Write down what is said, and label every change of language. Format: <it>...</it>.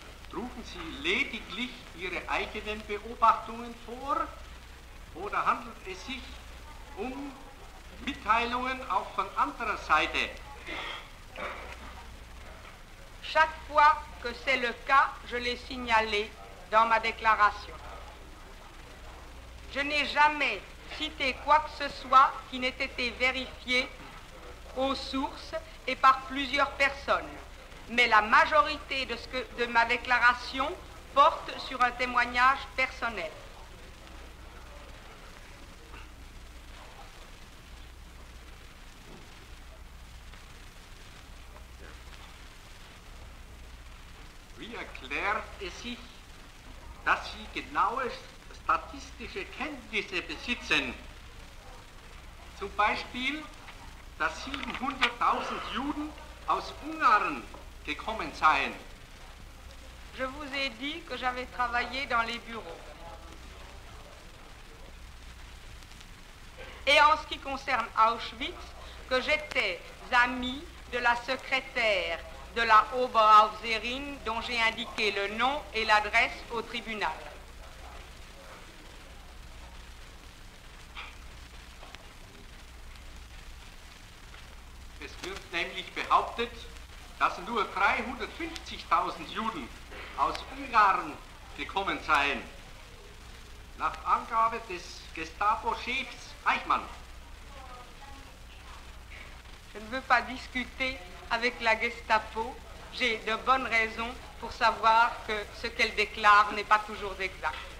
<de>Trugen Sie lediglich Ihre eigenen Beobachtungen vor oder handelt es sich um Mitteilungen auch von anderer Seite?</de> <fr>Chaque fois que c'est le cas, je l'ai signalé dans ma déclaration. Je n'ai jamais cité quoi que ce soit qui n'ait été vérifié aux sources et par plusieurs personnes. Mais la majorité de ma déclaration porte sur un témoignage personnel.</fr> <de>Wie erklärt es sich, dass Sie genaue statistische Kenntnisse besitzen? Zum Beispiel, dass 700.000 Juden aus Ungarn gekommen seien.</de> <fr>Je vous ai dit que j'avais travaillé dans les bureaux. Et en ce qui concerne Auschwitz, que j'étais amie de la secrétaire de la Oberaufseherin dont j'ai indiqué le nom et l'adresse au tribunal.</fr> <de>Es wird nämlich behauptet, dass nur 350.000 Juden aus Ungarn gekommen seien, nach Angabe des Gestapo-Chefs Eichmann.</de> <fr>Je ne veux pas discuter avec la Gestapo. J'ai de bonnes raisons pour savoir que ce qu'elle déclare n'est pas toujours exact.</fr>